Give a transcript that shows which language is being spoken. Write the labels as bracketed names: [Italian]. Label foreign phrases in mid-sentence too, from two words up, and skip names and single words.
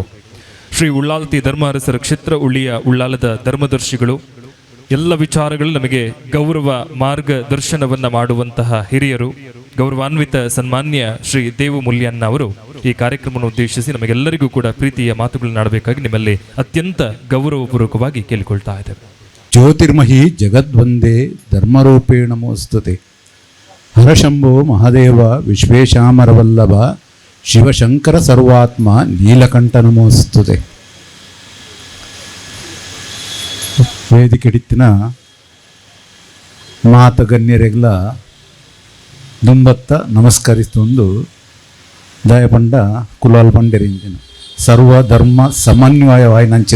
[Kannada] ಶ್ರೀ ಉಳ್ಳಾಲ್ತಿ ಧರ್ಮ ಅರಸರ ಕ್ಷೇತ್ರ ಉಳ್ಳಾಲದ ಧರ್ಮದರ್ಶಿಗಳು ಎಲ್ಲ ವಿಚಾರಗಳು ನಮಗೆ ಗೌರವ ಮಾರ್ಗದರ್ಶನವನ್ನು ಮಾಡುವಂತಹ ಹಿರಿಯರು, ಗೌರವಾನ್ವಿತ ಸನ್ಮಾನ್ಯ ಶ್ರೀ ದೇವು ಮುಲ್ಯನ್ನ ಅವರು ಈ ಕಾರ್ಯಕ್ರಮವನ್ನು ಉದ್ದೇಶಿಸಿ ನಮಗೆಲ್ಲರಿಗೂ ಕೂಡ ಪ್ರೀತಿಯ ಮಾತುಗಳನ್ನು ಆಡಬೇಕಾಗಿ ನಿಮ್ಮಲ್ಲಿ ಅತ್ಯಂತ ಗೌರವಪೂರ್ವಕವಾಗಿ ಕೇಳಿಕೊಳ್ತಾ ಇದ್ದೇವೆ. [Sanskrit] ಜ್ಯೋತಿರ್ಮಹಿ ಜಗದ್ವಂದೇ ಧರ್ಮರೂಪೇಣ ಮೋಸ್ತುತೆ ಹರಶಂಭೋ ಮಹಾದೇವ ವಿಶ್ವೇಶಾಮರವಲ್ಲಭ ಶಿವಶಂಕರ ಸರ್ವಾತ್ಮ ನೀಲಕಂಠ ನಮೋಸ್ತುತೆ. [Tulu] ವೇದಿಕೆಡಿತ್ತಿನ ಮಾತಗಣ್ಯರೆಗ್ಲ ದುಂಬತ್ತ ನಮಸ್ಕರಿಸ್ತೊಂದು ದಯಪಂಡ ಕುಲಾಲ್ ಪಂಡೆರಿಂಚಿನ ಸರ್ವಧರ್ಮ ಸಮನ್ವಯವಾಯಿನಂಚಿನ